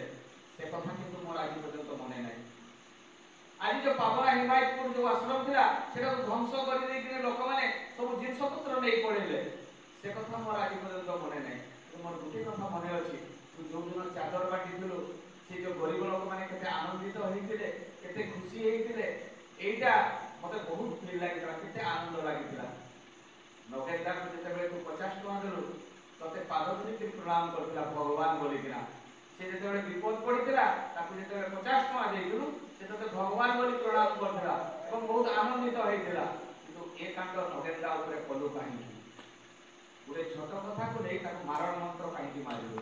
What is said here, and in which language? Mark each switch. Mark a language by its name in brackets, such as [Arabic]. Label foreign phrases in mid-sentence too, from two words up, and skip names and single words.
[Odia] ସେ କଥା କିନ୍ତୁ ମୋର ଆଜି ପର୍ଯ୍ୟନ୍ତ ମନେ ନାହିଁ। ଆଜି ଯୋଉ ପାବନା ହିମାୟତପୁର ଯୋଉ ଆଶ୍ରମ ଥିଲା, ସେଟାକୁ ଧ୍ୱଂସ କରିଦେଇକି ଲୋକମାନେ ସବୁ ଜିନିଷ ପତ୍ର ନେଇ ପଳେଇଲେ। ସେ କଥା ମୋର ଆଜି ପର୍ଯ୍ୟନ୍ତ ମନେ ନାହିଁ। ମୋର ଗୋଟିଏ କଥା ମନେ ଅଛି, ତୁ ଯୋଉଦିନ ଚାଦର ବାଟିଥିଲୁ, ସେ ଯୋଉ ଗରିବ ଲୋକମାନେ କେତେ ଆନନ୍ଦିତ ହେଇଥିଲେ, କେତେ ଖୁସି ହେଇଥିଲେ, ଏଇଟା ମତେ ବହୁତ ଫିଲ ଲାଗିଥିଲା, କେତେ ଆନନ୍ଦ ଲାଗିଥିଲା। ନଗେନ୍ଦ୍ରଙ୍କୁ ଯେତେବେଳେ ତୁ 50 ଟଙ୍କା ଦେଲୁ, ତତେ ପାଦ ଧରିକି ପ୍ରଣାମ କରିଥିଲା ଭଗବାନ ବୋଲିକିନା। ସେ ଯେତେବେଳେ ବିପଦ ପଡ଼ିଥିଲା, ତାକୁ ଯେତେବେଳେ 50 ଟଙ୍କା ଦେଇଥିଲୁ, ସେ ତତେ ଭଗବାନ ବୋଲି ପ୍ରଣାମ କରିଥିଲା ଏବଂ ବହୁତ ଆନନ୍ଦିତ ହେଇଥିଲା। କିନ୍ତୁ ଏ କାଣ୍ଡ ନଗେନ୍ଦ୍ର ଉପରେ କଲୁ କାହିଁକି? ଗୋଟେ ଛୋଟ କଥାକୁ ନେଇ ତାକୁ ମାରଣ ମନ୍ତ୍ର କାହିଁକି ମାରିଲୁ?